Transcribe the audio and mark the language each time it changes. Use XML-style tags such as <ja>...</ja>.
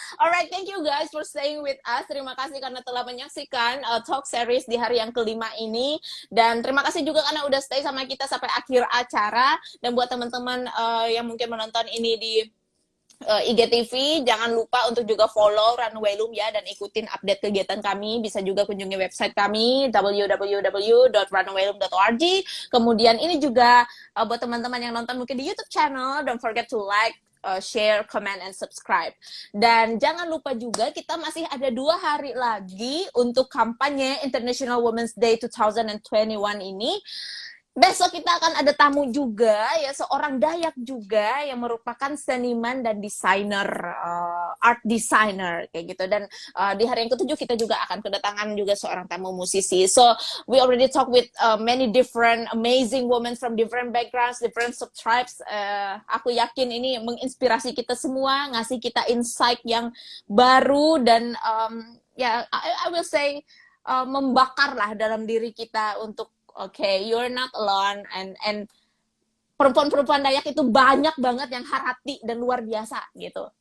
<en>Alright, thank you guys for staying with us.</en> <id>Terima kasih karena telah menyaksikan talk series di hari yang kelima ini. Dan terima kasih juga karena udah stay sama kita sampai akhir acara. Dan buat teman-teman yang mungkin menonton ini di IGTV. Jangan lupa untuk juga follow Runway Loom ya, dan ikutin update kegiatan kami. Bisa juga kunjungi website kami www.runwayloom.org. Kemudian ini juga buat teman-teman yang nonton mungkin di YouTube channel,</id> <en>don't forget to like, share, comment, and subscribe.</en> <id>Dan jangan lupa juga kita masih ada 2 hari lagi untuk kampanye International Women's Day 2021 ini. Besok kita akan ada tamu juga ya, seorang Dayak juga yang merupakan seniman dan desainer, art designer kayak gitu. Dan di hari yang ke-7 kita juga akan kedatangan juga seorang tamu musisi.</id> <en>So we already talk with many different amazing women from different backgrounds, different subtribes.</en> <id>Aku yakin ini menginspirasi kita semua, ngasih kita insight yang baru dan ya</id> <en>I will say</en> <id>membakar lah dalam diri kita untuk</id> <en>okay, you're not alone,</en> <id>and perempuan-perempuan Dayak itu banyak banget yang harati dan luar biasa gitu.</id>